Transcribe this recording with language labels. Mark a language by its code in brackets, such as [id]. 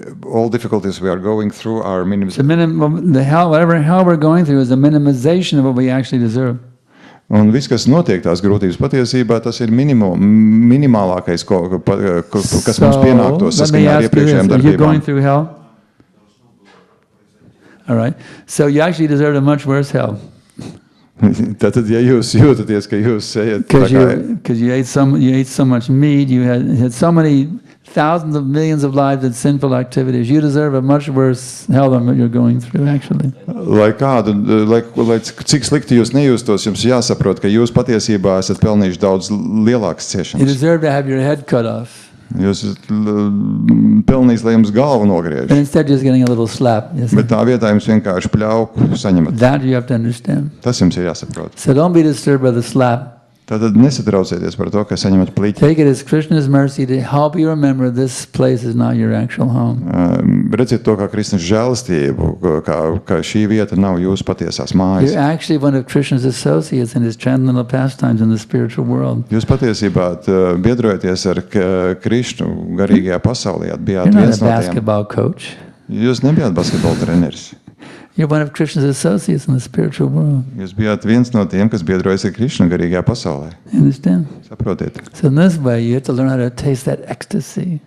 [en] All difficulties we are going through are whatever hell we're going through is a minimization of what we actually deserve. [lv] Un viss, kas notiek, tās grūtības patiesībā, tas ir minimālākais, kas mums pienāktos saskaņā ar iepriekšējām darbībām. [en] Are you going through hell? All right. So you actually deserve a much worse hell. [lv] Tātad, ja jūs jūtaties, ka jūs ejat [en] because you ate so much meat, you had so many thousands of millions of lives in sinful activities, you deserve a much worse hell than what you're going through, actually. [lv] Lai cik slikti jūs nejūstos, jums jāsaprot, ka jūs patiesībā esat pelnījuši daudz lielākas ciešanas. [en] You deserve to have your head cut off. [lv] Jūs pelnījis, lai jums galvu nogriež. [en] But instead just getting a little slap. [lv] Bet tā vietā jums vienkārši pļauku saņemat. [en] That you have to understand. [lv] Tas jums ir jāsaprot. [en] So don't be disturbed by the slap. [lv] Tātad nesatraucieties par to, ka saņemat pliķi. [en] Take it as Krishna's mercy to help you remember this place is not your actual home. [lv] Redziet to kā Krishnas žēlastību, ka šī vieta nav jūsu patiesās mājas. [en] You're actually one of Krishna's associates in his transcendental pastimes in the spiritual world. [lv] Jūs patiesībā biedrojaties ar Krishnu garīgajā pasaulē. [en] You're not a basketball coach. [lv] Jūs nebijāt basketbola treneris. [en] You're one of Krishna's associates in the spiritual world. [lv] Jūs bijāt viens no tiem, kas biedrojas ar Krishnu garīgajā pasaulē. [en] You understand? [lv] Saprotiet. [en] So in this way, you have to learn how to taste that ecstasy.